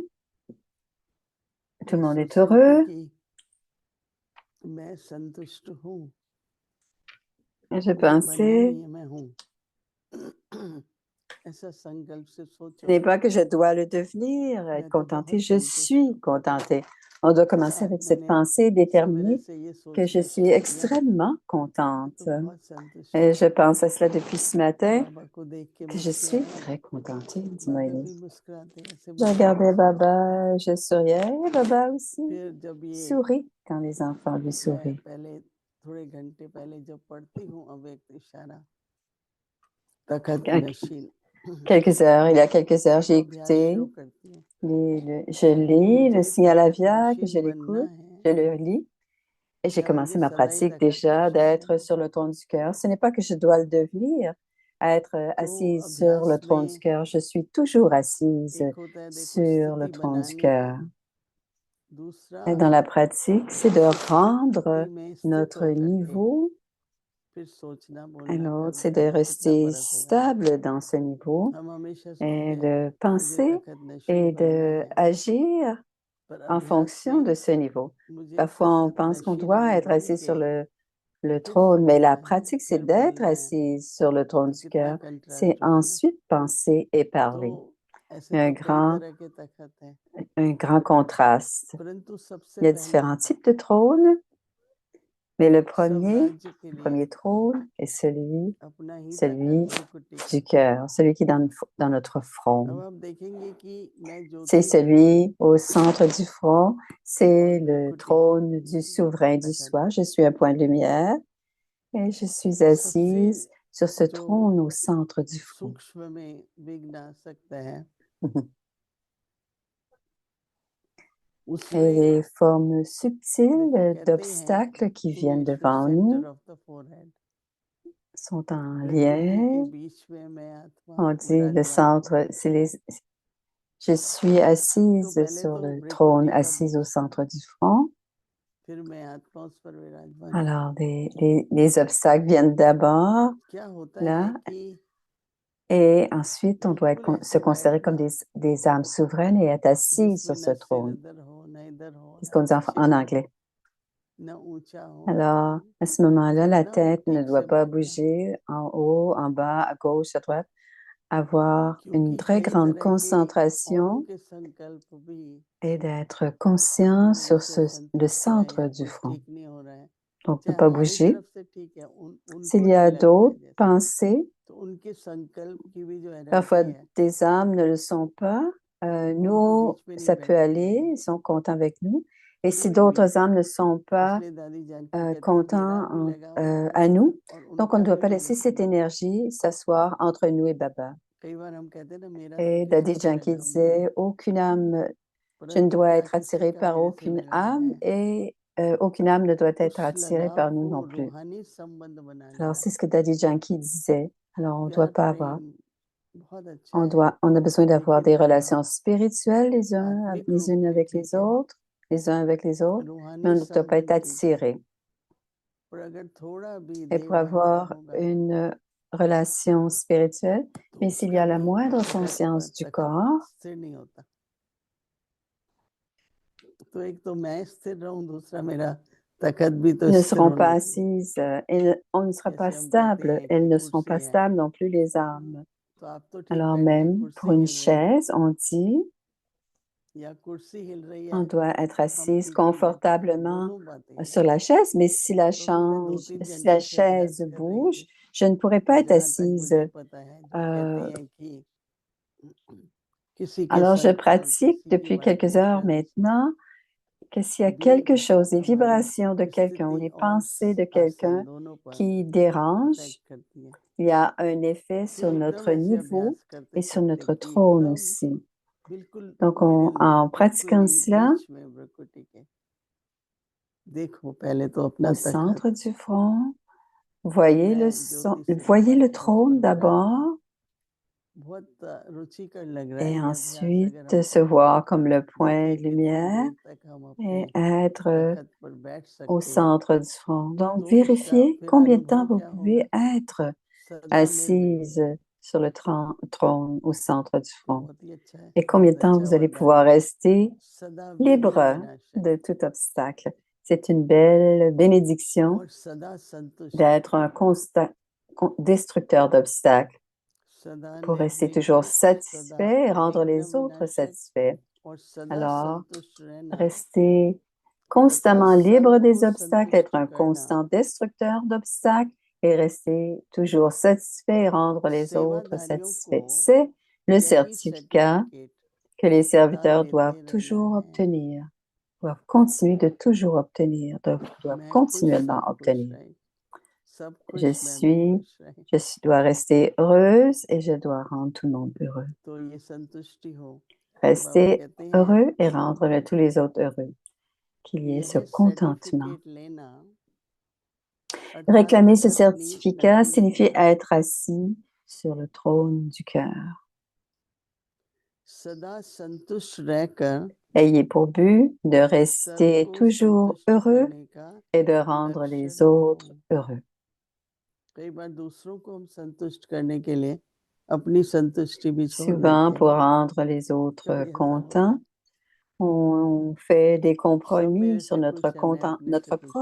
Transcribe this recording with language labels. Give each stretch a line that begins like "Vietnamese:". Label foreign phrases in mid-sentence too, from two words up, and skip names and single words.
French: Tout le monde est heureux? Je pensais, ce n'est pas que je dois le devenir, être contenté, je suis contenté. On doit commencer avec cette
Hindi: मैंने
French: pensée déterminée
Hindi: सवेरे से ये
French: que je
Hindi: सोचना
French: suis
Hindi: शुरू किया
French: extrêmement
Hindi: तो
French: contente.
Hindi: बहुत संतुष्ट
French: Et je
Hindi: हूँ
French: pense à cela depuis ce matin,
Hindi: बाबा को देख के
French: que je suis
Hindi: मुस्कुराया
French: très contente, dit
Hindi: बाबा भी
French: Moïse.
Hindi: मुस्कुराते ऐसे
French: Je
Hindi: बच्चे
French: regardais
Hindi: को
French: Baba, je souriais, et Baba aussi
Hindi: फिर जब ये
French: sourit quand les enfants lui
Hindi: मैं
French: sourient.
Hindi: पहले थोड़े घंटे पहले जब पढ़ती हूँ अब एक इशारा तखत
French: Quel-
Hindi: नशीन
French: Quelques heures, il y a quelques heures, j'ai
Hindi: वो अभ्यास
French: écouté,
Hindi: शुरू करती हूँ
French: je lis le
Hindi: मुझे
French: signal
Hindi: तखत
French: aviaque, je
Hindi: नशीन बनना
French: l'écoute,
Hindi: है
French: je le lis. Et j'ai
Hindi: या
French: commencé
Hindi: मुझे
French: ma
Hindi: सदा ही
French: pratique
Hindi: तखत
French: déjà
Hindi: नशीन
French: d'être
Hindi: रहना
French: sur le trône du cœur. Ce n'est pas que je dois le devenir, à être
Hindi: तो
French: assise sur le
Hindi: अभ्यास
French: trône du
Hindi: में
French: cœur. Je suis toujours assise
Hindi: एक होता है देखो
French: sur le
Hindi: स्थिति
French: trône du
Hindi: बनानी
French: cœur.
Hindi: है दूसरा
French: Et dans la pratique, c'est de rendre
Hindi: स्थिति में स्थित
French: notre
Hindi: होकर के
French: niveau,
Hindi: फिर सोचना
French: et
Hindi: बोलना
French: l'autre,
Hindi: करना
French: c'est de
Hindi: है तो कितना
French: rester
Hindi: फर्क होगा
French: stable dans ce niveau
Hindi: हम हमेशा
French: et
Hindi: सोचते हैं
French: de
Hindi: मुझे
French: penser
Hindi: तखत
French: et
Hindi: नशीन बनना है
French: d'agir
Hindi: पर
French: en
Hindi: अभ्यास
French: fonction
Hindi: में
French: de ce niveau.
Hindi: मुझे
French: Parfois, on
Hindi: तखत
French: pense qu'on
Hindi: नशीन
French: doit
Hindi: अभी
French: être
Hindi: बन
French: assis
Hindi: के
French: sur le
Hindi: फिर
French: trône, mais la
Hindi: सोचना है
French: pratique, c'est
Hindi: फिर
French: d'être
Hindi: बोलना है
French: assise sur le trône
Hindi: तो
French: du
Hindi: कितना
French: cœur. C'est
Hindi: कंट्रास्ट होगा ना
French: ensuite penser et
Hindi: तो
French: parler.
Hindi: ऐसे
French: Il y a
Hindi: तो कई तरह के तखत हैं
French: un grand contraste.
Hindi: परंतु सबसे
French: Il y a
Hindi: पहले
French: différents types de trônes, mais le
Hindi: सब राज्य के लिए
French: premier trône est celui
Hindi: अपना ही
French: celui
Hindi: तखत भ्रुकुटी
French: du
Hindi: का
French: cœur, celui qui est dans notre
Hindi: अब
French: front.
Hindi: आप देखेंगे कि मैं
French: C'est
Hindi: ज्योति हूँ
French: celui au centre du front,
Hindi: और
French: c'est le
Hindi: भ्रुकुटी
French: trône du souverain du
Hindi: तखत
French: soi. Je suis un point de lumière et je suis
Hindi: तो सबसे
French: assise sur ce
Hindi: जो
French: trône au centre du front.
Hindi: सूक्ष्म में विघ्न आ सकता है
French: Et
Hindi: उसमें
French: les formes
Hindi: देखो
French: subtiles
Hindi: कहते हैं
French: d'obstacles qui viennent
Hindi: इमेज फिर
French: devant
Hindi: सेंटर
French: nous
English: of the forehead
French: sont en
Hindi: प्रकृति के
French: lien.
Hindi: बीच में मैं आत्मा
French: On dit le
Hindi: विराजमान हूँ
French: centre, je suis
Hindi: तो
French: assise
Hindi: पहले
French: sur
Hindi: तो
French: le trône,
Hindi: भ्रुकुटी का
French: assise au
Hindi: बीच था
French: centre du front.
Hindi: फिर मैं आत्मा उस पर विराजमान हूँ
French: Alors, les obstacles viennent d'abord
Hindi: क्या होता है
French: là,
Hindi: कि
French: et ensuite, on doit
Hindi: बिल्कुल
French: se
Hindi: ऐसे
French: considérer comme
Hindi: बैठना
French: des âmes souveraines et être assis
Hindi: जिसमें
French: sur ce
Hindi: न सिर
French: trône.
Hindi: इधर हो न इधर हो
French: C'est ce
Hindi: न
French: qu'on dit
Hindi: पीछे
French: en
Hindi: हो
French: anglais.
Hindi: न ऊंचा हो न
French: Alors,
Hindi: कम
French: à ce moment-là, la
Hindi: झुकना और
French: tête ne
Hindi: ठीक
French: doit
Hindi: से
French: pas
Hindi: बैठना
French: bouger en haut, en bas, à gauche, à droite. Avoir une
Hindi: क्योंकि
French: très
Hindi: कई
French: grande
Hindi: तरह के औरों
French: concentration
Hindi: के संकल्प भी
French: et d'être conscient
Hindi: मेरे
French: sur
Hindi: से
French: le
Hindi: संतुष्ट है
French: centre
Hindi: या
French: du
Hindi: कुछ
French: front.
Hindi: ठीक नहीं हो रहा है
French: Donc, ne
Hindi: चाहे
French: pas
Hindi: हमारी
French: bouger.
Hindi: तरफ से ठीक है उनको
French: S'il y
Hindi: नहीं
French: a
Hindi: लग रहा है
French: d'autres
Hindi: जैसे
French: pensées,
Hindi: तो उनके संकल्प की भी जो
French: parfois
Hindi: एनर्जी है
French: des âmes ne le sont pas,
Hindi: वो उनको
French: nous,
Hindi: बीच में नहीं
French: ça peut
Hindi: बैठती
French: aller,
Hindi: है
French: ils sont contents avec nous. Et si
Hindi: फिर भी
French: d'autres âmes ne sont pas
Hindi: इसलिए दादी जानकी कहती हैं मेरा
French: contents
Hindi: भी लगा
French: à
Hindi: होगा
French: nous,
Hindi: और
French: donc on ne
Hindi: उनका
French: doit
Hindi: भी
French: pas
Hindi: नहीं
French: laisser cette
Hindi: लगेगा
French: énergie s'asseoir entre nous et Baba.
Hindi: कई बार हम कहते हैं ना मेरा तो
French: Et
Hindi: किसी
French: Daddy
Hindi: से
French: Janki
Hindi: लगा हुआ है
French: disait, aucune âme, je ne
Hindi: परंतु
French: dois
Hindi: क्या
French: être
Hindi: किसी
French: attirée
Hindi: का
French: par
Hindi: मेरे से
French: aucune
Hindi: लगाव
French: âme
Hindi: है
French: et aucune âme ne doit être
Hindi: उस
French: attirée
Hindi: लगाव
French: par nous
Hindi: को
French: non plus.
Hindi: रूहानी संबंध बना
French: Alors,
Hindi: लिया
French: c'est ce que Daddy Janki disait. Alors, on ne doit
Hindi: प्यार
French: pas avoir.
Hindi: प्रेम बहुत अच्छा है
French: On a besoin d'avoir
Hindi: लेकिन
French: des
Hindi: तब
French: relations spirituelles
Hindi: आत्मिक
French: les
Hindi: रूप
French: unes
Hindi: में
French: avec les
Hindi: ठीक है
French: autres, les uns avec les autres, mais
Hindi: रूहानी
French: on ne doit pas être
Hindi: संबंध ठीक है
French: attiré.
Hindi: पर अगर थोड़ा भी
French: Et
Hindi: देह
French: pour
Hindi: भान का
French: avoir
Hindi: होगा
French: une relation spirituelle,
Hindi: तो
French: mais s'il y
Hindi: उसका
French: a la
Hindi: भी
French: moindre
Hindi: तखत पर
French: conscience du
Hindi: तखत
French: corps,
Hindi: स्थिर नहीं होता तो एक तो मैं स्थिर रहूं दूसरा मेरा तखत भी तो
French: ils ne
Hindi: स्थिर
French: seront
Hindi: होना
French: pas
Hindi: चाहिए
French: assises, on ne sera pas
Hindi: जैसे हम कहते
French: stable,
Hindi: हैं
French: elles
Hindi: कि
French: ne seront
Hindi: कुर्सी
French: pas
Hindi: है
French: stables non plus les âmes.
Hindi: तो आप तो ठीक
French: Alors
Hindi: बैठे हैं
French: même pour
Hindi: कुर्सी
French: une
Hindi: हिल रही है
French: chaise, on dit,
Hindi: या कुर्सी हिल रही
French: on
Hindi: है
French: doit être
Hindi: हम
French: assise
Hindi: ठीक नहीं बैठे हैं
French: confortablement
Hindi: दोनों बातें हैं
French: sur la chaise, mais
Hindi: तो अभी मैं 2-3
French: si la
Hindi: घंटे से
French: chaise
Hindi: अभ्यास कर रही
French: bouge,
Hindi: थी
French: je ne pourrais
Hindi: और
French: pas être
Hindi: जहाँ तक
French: assise.
Hindi: मुझे पता है जो कहते
French: Euh,
Hindi: हैं कि किसी के
French: alors, je
Hindi: संकल्प
French: pratique
Hindi: किसी की
French: depuis quelques heures
Hindi: वाइब्रेशंस
French: maintenant que s'il y a
Hindi: भी
French: quelque chose, des
Hindi: हमारी
French: vibrations de quelqu'un ou
Hindi: स्थिति
French: les
Hindi: और
French: pensées de
Hindi: आसन
French: quelqu'un
Hindi: दोनों पर
French: qui dérangent,
Hindi: इफेक्ट करती है
French: il y a un effet
Hindi: फिर
French: sur
Hindi: एकदम
French: notre
Hindi: ऐसे
French: niveau
Hindi: अभ्यास करते
French: et sur
Hindi: करते
French: notre
Hindi: कि
French: trône
Hindi: एकदम
French: aussi.
Hindi: बिल्कुल
French: Donc,
Hindi: मिडिल में
French: en
Hindi: बिल्कुल
French: pratiquant
Hindi: ही
French: cela,
Hindi: बीच में भ्रुकुटी के देखो पहले तो अपना
French: au
Hindi: तखत
French: centre du front,
Hindi: मैं ज्योति से
French: voyez le
Hindi: उस पर
French: trône
Hindi: विराजमान
French: d'abord
Hindi: बहुत रुचिकर लग रहा है
French: et
Hindi: ये अभ्यास अगर
French: ensuite
Hindi: हम
French: se voir comme le point
Hindi: देखें
French: de
Hindi: कि थोड़ी
French: lumière
Hindi: देर तक हम
French: et
Hindi: अपने
French: être
Hindi: तखत पर बैठ
French: au
Hindi: सकते हैं
French: centre du front. Donc,
Hindi: तो उसका
French: vérifiez
Hindi: फिर
French: combien de temps
Hindi: अनुभव
French: vous
Hindi: क्या होगा
French: pouvez être
Hindi: सदा निर्विघ्न
French: assise sur le trône au centre du
Hindi: तो
French: front
Hindi: बहुत ही अच्छा है
French: et combien
Hindi: बहुत
French: de temps
Hindi: अच्छा
French: vous allez
Hindi: वरदान
French: pouvoir
Hindi: है
French: rester
Hindi: सदा विघ्न
French: libre
Hindi: विनाशक
French: de tout obstacle. C'est une belle bénédiction
Hindi: और सदा संतुष्ट
French: d'être un constant destructeur d'obstacles
Hindi: सदा
French: pour rester
Hindi: निर्विघ्न
French: toujours
Hindi: सदा
French: satisfait et rendre
Hindi: विघ्न
French: les autres
Hindi: विनाशक
French: satisfaits.
Hindi: और सदा
French: Alors,
Hindi: संतुष्ट रहना,
French: rester constamment libre des
Hindi: सबको
French: obstacles, être un
Hindi: संतुष्ट करना,
French: constant destructeur d'obstacles et rester toujours satisfait et rendre les autres
Hindi: सेवाधारियों को
French: satisfaits. C'est le
Hindi: यही
French: certificat
Hindi: सर्टिफिकेट
French: que les
Hindi: सदा
French: serviteurs
Hindi: देते
French: doivent
Hindi: रहना
French: toujours
Hindi: है।
French: obtenir, doivent continuer de toujours obtenir, doivent
Hindi: मैं खुश,
French: continuellement
Hindi: सब खुश
French: obtenir.
Hindi: रहे, सब
French: Je
Hindi: खुश, मैं भी
French: suis,
Hindi: खुश रहे।
French: dois rester heureuse et je dois rendre tout le monde heureux.
Hindi: तो ये संतुष्टि हो, बाबा
French: Rester
Hindi: कहते हैं
French: heureux et rendre tous les autres heureux. Qu'il y ait
Hindi: ये
French: ce
Hindi: जो
French: contentement.
Hindi: सर्टिफिकेट लेना, अर्थात
French: Réclamer ce
Hindi: अपनी
French: certificat
Hindi: नसीब
French: signifie
Hindi: में
French: être assis sur le trône du cœur.
Hindi: सदा संतुष्ट रहकर
French: Ayez pour but de rester
Hindi: सबको
French: toujours
Hindi: संतुष्ट
French: heureux
Hindi: करने का
French: et de rendre
Hindi: लक्ष्य
French: les
Hindi: रखो।
French: autres heureux.
Hindi: कई बार दूसरों को हम संतुष्ट करने के लिए अपनी संतुष्टि भी छोड़
French: Souvent,
Hindi: देते
French: pour
Hindi: हैं।
French: rendre les autres
Hindi: कभी ऐसा
French: contents, on fait des
Hindi: सब
French: compromis
Hindi: मेरे
French: sur
Hindi: से
French: notre,
Hindi: खुश है, मैं अपने से
French: notre
Hindi: खुश